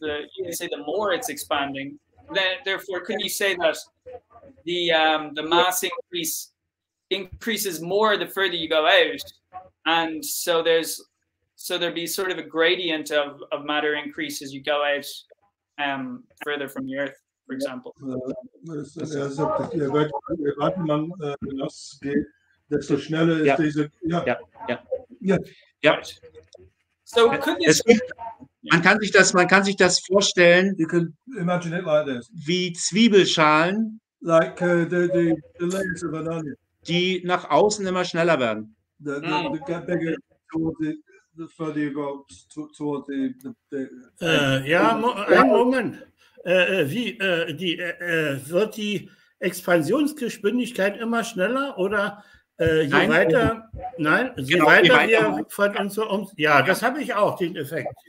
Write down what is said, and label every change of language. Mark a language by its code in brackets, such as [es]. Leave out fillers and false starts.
[en] You can say the more it's expanding. Then, therefore, couldn't you say that the mass increases more the further you go out, and so there'd be sort of a gradient of matter increase as you go out further from the Earth, for example. [de] Weiter man das geht, desto schneller ist diese. Ja. [en] So could this, [de] man kann sich das vorstellen, [en] You can imagine it like this, [de] wie Zwiebelschalen, [en] like the layers of an onion. [de] die nach außen immer schneller werden. [en] The get bigger toward the further you go toward the [de] Ja, einen Moment. Wird die Expansionsgeschwindigkeit immer schneller oder je Nein. weiter? Nein, je Genau, weiter je weiter. wir von uns ja, das habe ich auch, den Effekt.